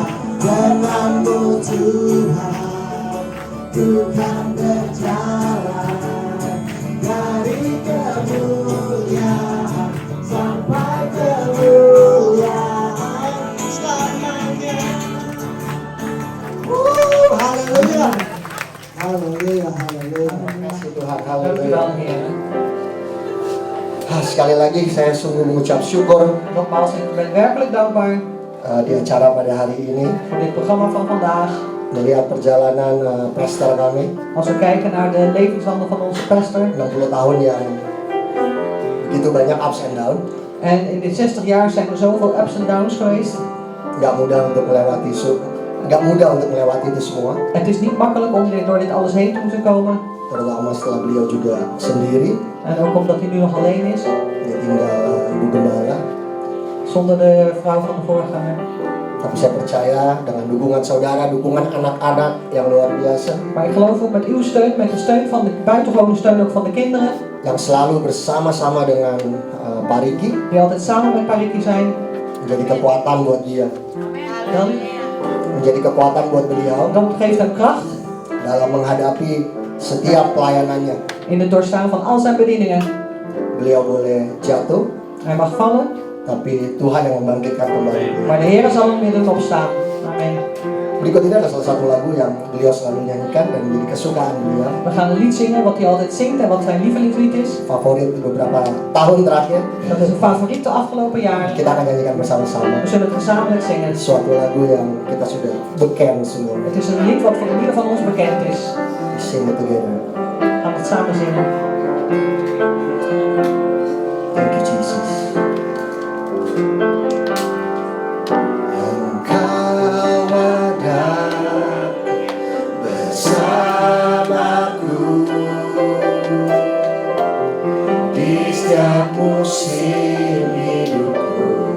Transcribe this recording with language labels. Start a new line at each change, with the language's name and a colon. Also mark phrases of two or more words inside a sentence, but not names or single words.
Indonesian: Denganmu Tuhan, ku kan berjalan dari kemuliaan sampai kemuliaan selamanya. Haleluya, haleluya, haleluya. Terima kasih Tuhan, haleluya. Sekali lagi saya sungguh mengucap syukur
Dutch: Nogmaals, ik ben werkelijk dankbaar
Indonesian: di acara pada hari ini,
Dutch: voor dit programma van vandaag.
Indonesian: melihat perjalanan pastor kami
Dutch: Als we kijken naar de levenswandel van onze pastor.
Indonesian: 60 tahun yang begitu banyak
English: ups and down.
Dutch: En in dit 60 jaar zijn er zoveel ups en downs geweest.
Indonesian: Gak mudah untuk melewati itu semua,
Dutch: Het is niet makkelijk om door dit alles heen te moeten komen.
Indonesian: terutama setelah beliau juga sendiri.
Dutch: En ook omdat hij nu nog alleen is.
Indonesian: Dia tinggal ibu gembala.
Dutch: Zonder de vrouw van de voorganger.
Indonesian: Tapi saya percaya dengan dukungan saudara, dukungan anak-anak yang luar biasa,
Dutch: Maar ik geloof ook met uw steun, met de steun van de buitengewone steun ook van de kinderen.
Indonesian: yang selalu bersama-sama dengan Pak Riki,
Dutch: Die altijd samen met Pariki zijn.
Indonesian: menjadi kekuatan buat dia,
Dutch: Dan,
Indonesian: menjadi kekuatan buat beliau
Dutch: dan geeft hem kracht
Indonesian: dalam menghadapi setiap pelayanannya.
Dutch: in het doorstaan van al zijn bedieningen.
Indonesian: Beliau boleh jatuh,
Dutch: Hij mag vallen,
Indonesian: tapi Tuhan yang membangkitkan kembali.
Dutch: maar de Heer zal hem weer doen opstaan. Amen.
Indonesian: Berikut ini adalah salah satu lagu yang beliau selalu nyanyikan dan menjadi kesukaan beliau,
Dutch: We gaan een lied zingen wat hij altijd zingt en wat zijn lievelingslied is.
Indonesian: favorit beberapa tahun terakhir.
Dutch: Dat is een favoriet de afgelopen jaren.
Indonesian: Kita akan nyanyikan bersama-sama
Dutch: We zullen het gezamenlijk zingen.
Indonesian: suatu lagu yang kita sudah beken semua.
Dutch: Het is een lied wat voor ieder van ons bekend is.
English: We sing it together.
Dutch: We gaan het samen zingen.
English: Thank you Jesus.
Indonesian: Engkau ada bersamaku di setiap musim hidupku.